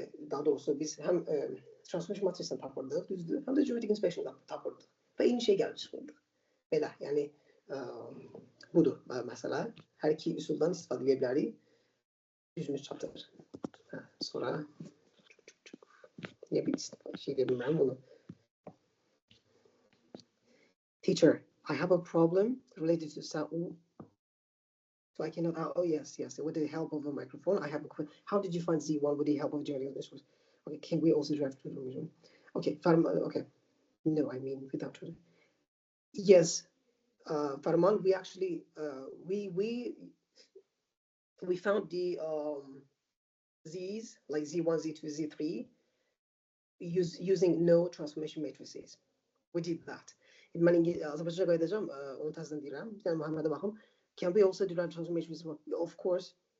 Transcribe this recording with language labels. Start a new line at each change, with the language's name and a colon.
Azerbaijani: Daha doğrusu biz həm Transformation matrisini tapırdıq, düzdür, həm də Geometric Inspection'da tapırdıq. Və eyni şey gəlib çıxırdıq. Belə, yəni, budur məsələ. Hər iki üsuldan istifadə edə bilərik. Yüzümüz çatır. Sonra niyə bir şey deyə bilmirəm bunu.
English: Teacher, I have a problem related to sound. So I cannot, oh yes, with the help of a microphone, I have a question. How did you find Z1 with the help of geometrical visuals? Okay, can we also draft information? Okay, okay. No, I mean without it. Yes, Farman, we actually, we found the Z's, like Z1, Z2, Z3, using no transformation matrices. We did that.
Azerbaijani: Mən Azərbaycanca qayıdacağım, onu təzdən deyirəm. Bir dənə Muhammedə baxım.
English: Can we also derive transformation matrices?